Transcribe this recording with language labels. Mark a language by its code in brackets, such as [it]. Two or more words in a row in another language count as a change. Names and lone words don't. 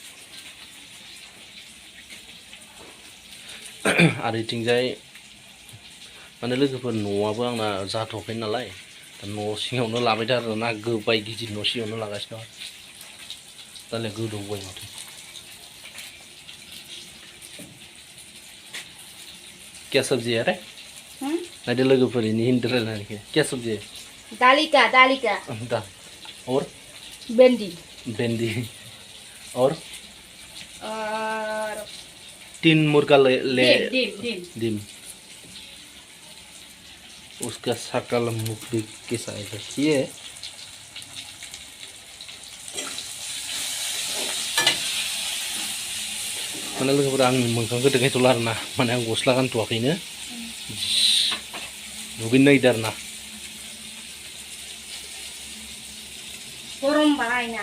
[brx] दं आरो इथिंजाय माने लोगोफोर न'आबो आंना जाथ'वाखै नालाय दा न' सिङावनो लाबाय थादों आरोना गोबाय गिदिर न' सिङावनो लागासिनो दं दालाय गोदौबाय माथो [hi] क्या सब्जी है रे [brx] नाइडे लोगोफोर इनि हिंदी रायलायनाय [hi] क्या सब्जी है दाली का दाल और भेंडी और तीन मुर्गा ले डिम उसका शकल मुख भी कैसा है ये [brx] माने लोगोफोर आंनि मोखांखौ देखायथ'ला आरोना माने आं गस्ला गानथ'वाखैनो दुगैनो नागिरदों आरोना गरम बाहायना